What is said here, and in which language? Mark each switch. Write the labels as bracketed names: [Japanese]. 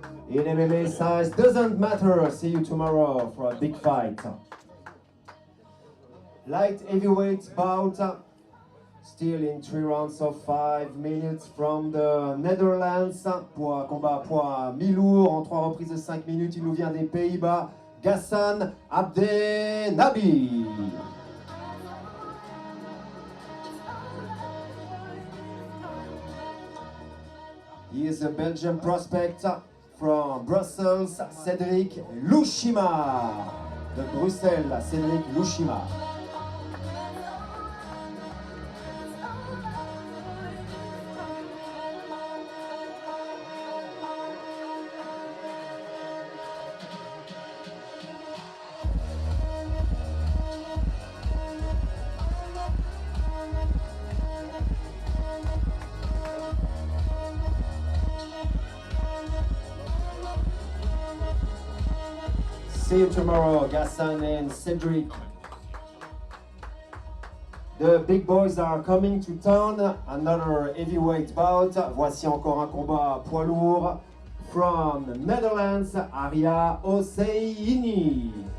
[English] In MMA, size doesn't matter. See you tomorrow for a big fight. Light heavyweight bout. Still in 3 rounds of 5 minutes from the Netherlands. [French] Combat poids mi-lourd en 3 reprises de 5 minutes. Il nous vient des Pays-Bas. Ghassan, Abdenabi. [English] He is a Belgian prospect from Brussels, Cédric Lushima. [French] De Bruxelles, Cédric Lushima. [English] See you tomorrow, Ghassan and Cédric. The big boys are coming to town. Another heavyweight bout. [French] Voici encore un combat poids lourd. [English] From Netherlands, [French] Arya, Hosseini.